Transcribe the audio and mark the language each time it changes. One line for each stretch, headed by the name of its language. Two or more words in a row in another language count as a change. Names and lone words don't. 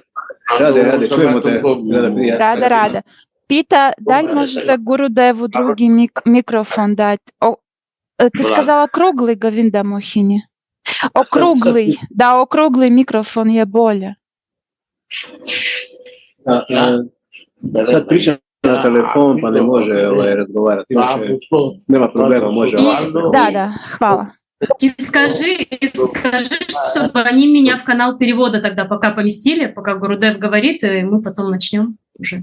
Russian: Рада. Пита, дай можете Гурудеву другий микрофон дать. Ты сказала круглый, Говинда Мохини? Округлый, да, округлый микрофон є более.
Croatian: Sad pričam na telefon pa ne može razgovarati. Nema problema, može ovako.
Serbian: Да, хвала.
Russian: И скажи, чтобы они меня в канал перевода тогда пока поместили, пока Гурудев говорит, и мы потом начнем уже.